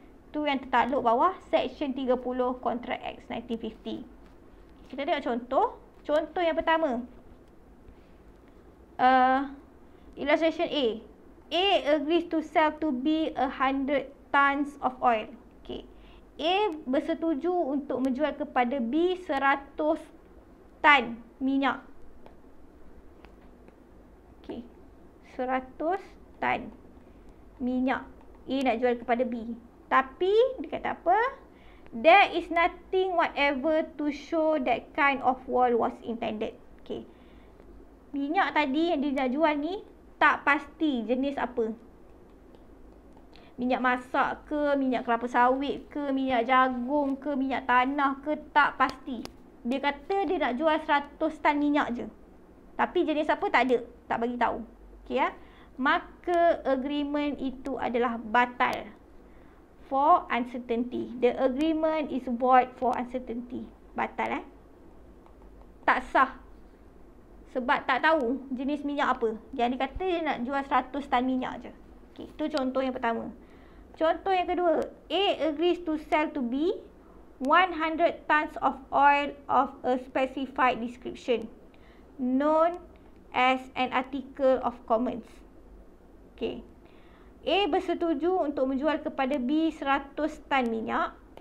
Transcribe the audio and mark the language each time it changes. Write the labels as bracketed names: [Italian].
[Malay] Tu yang tertakluk bawah Section 30 Contract Act 1950. Kita tengok contoh. Contoh yang pertama. [English] Illustration A. A agrees to sell to B 100 tons of oil. Okay. [Malay] A bersetuju untuk menjual kepada B 100 tan minyak. Okey. 100 tan minyak A nak jual kepada B. Tapi dia kata apa? [English] There is nothing whatever to show that kind of oil was intended. [Malay] Okey. Minyak tadi yang dia nak jual ni tak pasti jenis apa. Minyak masak ke, minyak kelapa sawit ke, minyak jagung ke, minyak tanah ke, tak pasti. Dia kata dia nak jual 100 tan minyak je. Tapi jenis apa tak ada, tak bagi tahu. Okey ya. Maka agreement itu adalah batal [English] for uncertainty. The agreement is void for uncertainty. [Malay] Batal tak sah. Sebab tak tahu jenis minyak apa. Yang dia kata dia nak jual 100 tan minyak je. Okey, itu contoh yang pertama. Contoh yang kedua, [English] A agrees to sell to B 100 tons of oil of a specified description known as an article of commerce. Okay. [Malay] A bersetuju untuk menjual kepada B 100 tan minyak.